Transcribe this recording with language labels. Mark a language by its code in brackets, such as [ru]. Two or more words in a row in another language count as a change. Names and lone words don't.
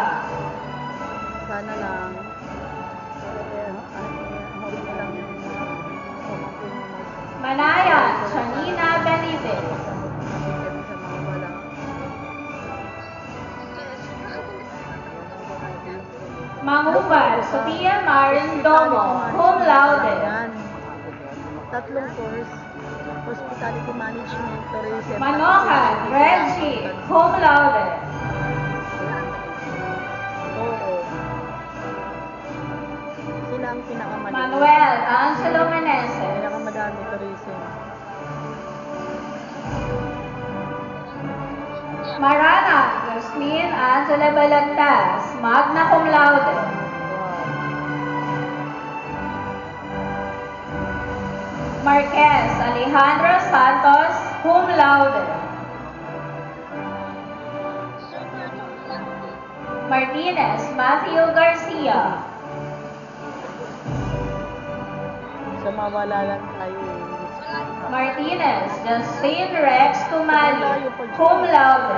[tl] Sana lang. Huli na lang yung pamangkin mo mag- Manayan, Janina Benitez. sa mga wala. Mangubat, Sophia Marindomo, [la] cum laude. [tl] Yan. Tatlong course. [en] Hospitality Management, Tourism. [tl] Manohan, Reggie, [la] cum laude. [tl] Oo. Sila ang pinakamadami. Manuel Angelo Meneses. Pinakamadami, tourism. Marana, Jasmine Angela Balagtas, [la] magna cum laude. [tl] Wow. Marquez Alejandro Santos, [la] cum laude. [tl] Martinez Matthew Garcia. So, mawala lang tayo. Martinez Justin Rex Tumali, [la] cum laude.